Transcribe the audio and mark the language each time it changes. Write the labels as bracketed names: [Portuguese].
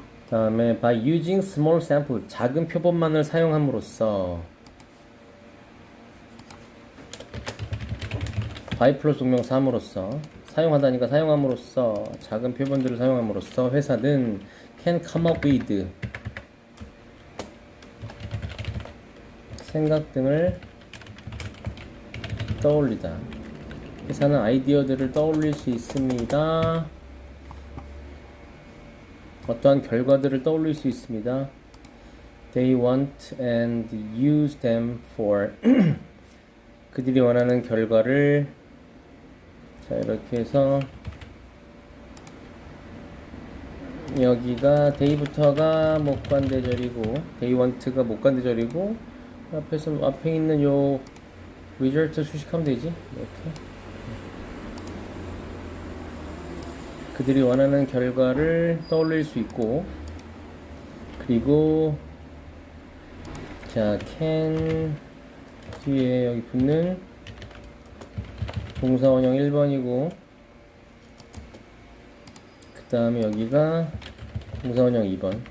[Korean] 다음에 [English] by using small sample, [Korean] 작은 표본만을 사용함으로써, by 플러스 동명사 함으로써, 사용하다니까 사용함으로써, 작은 표본들을 사용함으로써 회사는 [English] can come up with, [Korean] 생각 등을 떠올리다. 회사는 아이디어들을 떠올릴 수 있습니다. 어떠한 결과들을 떠올릴 수 있습니다. [English] They want and use them for [Korean] 그들이 원하는 결과를. 자, 이렇게 해서 여기가 day부터가 목관대절이고 [English] they want [Korean] 가 목관대절이고 앞에 있는 요 result 수식하면 되지. 이렇게 그들이 원하는 결과를 떠올릴 수 있고, 그리고 자, can 뒤에 여기 붙는 동사원형 1번이고, 그 다음에 여기가 동사원형 2번.